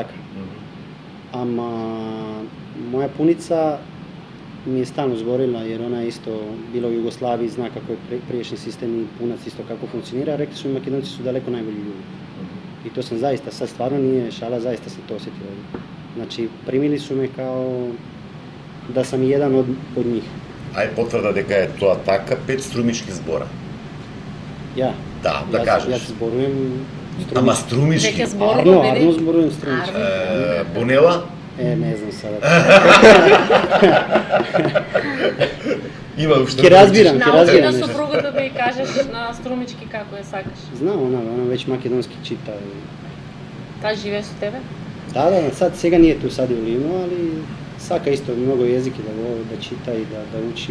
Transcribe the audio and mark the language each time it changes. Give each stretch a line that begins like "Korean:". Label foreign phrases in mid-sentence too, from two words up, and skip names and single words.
Croatian: Ama moja punica mi je stalno zgorila jer ona je isto bila u Jugoslaviji, zna kako je prijašnji sistem i punac isto kako funkcionira. Rekli su mi Makedonci su daleko najbolji ljudi. I to sam zaista, sad stvarno nije šala, zaista sam to osjetio ovdje. Znači, primili su me kao da sam jedan od njih.
Macedonian: Ај потврда дека е тоа така 5 струмички збора.
Croatian: Ja.
Macedonian: Да, да
Croatian: Ja
Macedonian: кажеш. zborujem Ама Strumić. струмички. Веќе зборува, Арно зборујем Strumić. Бонела,
Croatian: Ne znam sada.
Macedonian: Има уште. Ќе разбирам, ќе Научи на разбирам. нешто. супругата да ја кажеш на струмички како ја сакаш. Знам, она веќе македонски чита. Таа живее со тебе? Да, сега ние ту сади у Ливно, али сака исто многу језики да чита и да учи.